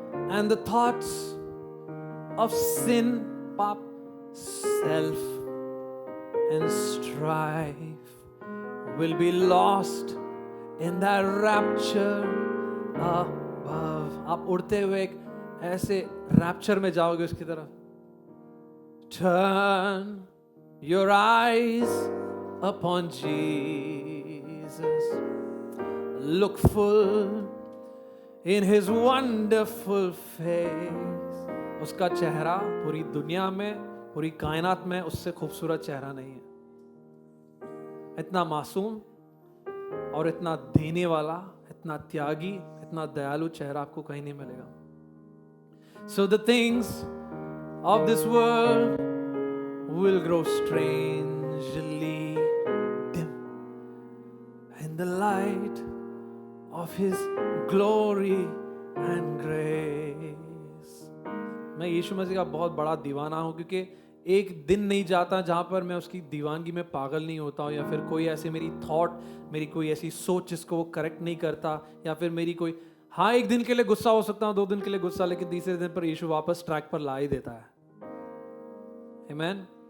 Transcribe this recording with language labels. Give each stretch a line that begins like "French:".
English: And the thoughts of sin, pap, self and strife will be lost in that rapture above.
Hindi: आप उड़ते हुए एक ऐसे rapture में जाओगे उसकी तरफ।
English: Turn your eyes upon Jesus, look full in his wonderful face.
Hindi: उसका चेहरा पूरी दुनिया में, पूरी कायनात में उससे खूबसूरत चेहरा नहीं है। इतना मासूम और इतना देने वाला, इतना त्यागी, इतना दयालु चेहरा आपको कहीं नहीं मिलेगा।
English: So the things of this world will grow strangely dim in the light of His glory and grace.
Hindi: मैं यीशु मसीह का बहुत बड़ा दीवाना हूं, क्योंकि एक दिन नहीं जाता जहां पर मैं उसकी दीवानगी में पागल नहीं होता हूं, या फिर कोई ऐसे मेरी थॉट, मेरी कोई ऐसी सोच जिसको वो करेक्ट नहीं करता, या फिर मेरी कोई, हाँ एक दिन के लिए गुस्सा हो सकता हूं, 2 दिन के लिए गुस्सा, लेकिन तीसरे दिन पर यीशु वापस ट्रैक पर ला ही देता है. आमीन.